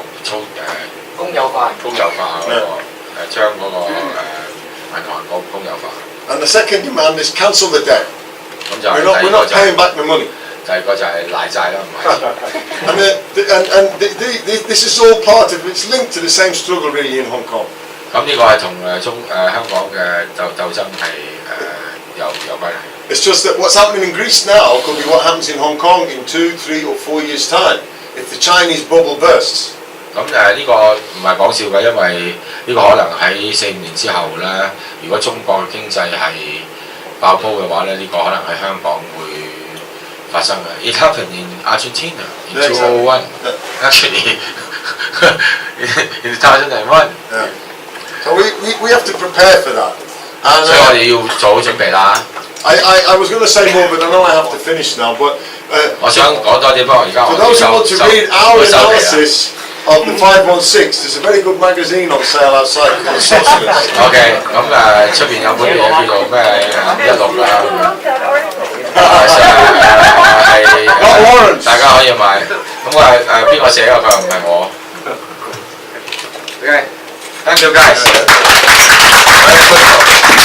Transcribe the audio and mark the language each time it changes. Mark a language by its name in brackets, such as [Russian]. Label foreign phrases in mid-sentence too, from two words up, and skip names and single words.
[Cantonese] 公有化嗰個將嗰個銀行公有化。 [English] And the second demand is cancel the debt. [Cantonese] 咁就係 [English] We're not paying back the money. [Cantonese] 第二個就係賴債啦，唔係。 [English] And this is all part of, it's linked to the same struggle really in Hong Kong. [Cantonese] 咁呢個係同香港嘅鬥爭係有關係。 [English] It's just that what's happening in Greece now could be what happens in Hong Kong in 2, 3 or 4 years' time if the Chinese bubble bursts. [Cantonese] 咁呢個唔係講笑嘅，因為呢個可能喺4、5年之後咧，如果中國嘅經濟係爆煲嘅話咧，呢個可能喺香港會發生嘅。 [English] It happened in Argentina in 2001, actually in 2001. Yeah. So we have to prepare for that. [Cantonese] 所以我哋要做好準備啦。 [English] I was going to say more, but I know I have to finish now. But [Cantonese] 我想講多啲，不過而家 [English] for [Cantonese] 我 [English] those who want to read our [Cantonese] 收皮啦。 [English] analysis of the 516, there's a very good magazine on sale outside called Socialist. [Cantonese] OK， 咁出邊有本嘢叫做咩16啦，係大家可以買。咁我係邊個寫㗎？佢唔係我。OK， [English] thank you guys。